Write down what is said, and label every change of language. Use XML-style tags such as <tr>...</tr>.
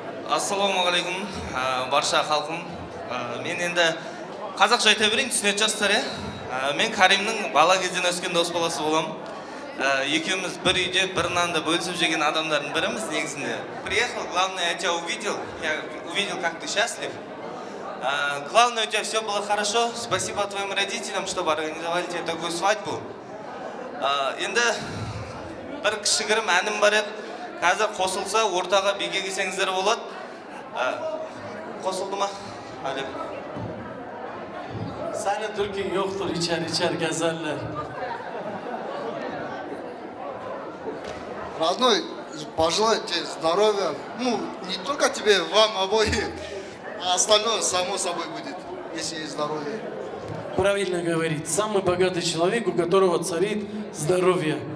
<kk>Ассалаумағалейкум, барша халқым. Мен енді қазақша айта берейін, түсінетін жастар, мен Каримнің бала кезден өскен дос баласы боламын. Екеуміз бір үйде бір нанды бөлісіп жеген адамдардың біріміз негізінде.</kk> <ru>Приехал, главное, я тебя увидел, как ты счастлив. Главное, у тебя все было хорошо. Спасибо твоим родителям, чтобы организовали тебе такую свадьбу.</ru> <kk>Енді бір кішігірім әнім бар еді. Қазір қосылса, ортаға биге келсеңіздер болады. Қосылды ма?</kk> <tr>Senin Türk'ün yoktur, içer gezerler.</tr> <ru>Родной, пожелаю тебе здоровья. Ну, не только тебе, вам обоим, а остальное само собой будет, если есть здоровье. Правильно говорит. Самый богатый человек, у которого царит здоровье.</ru>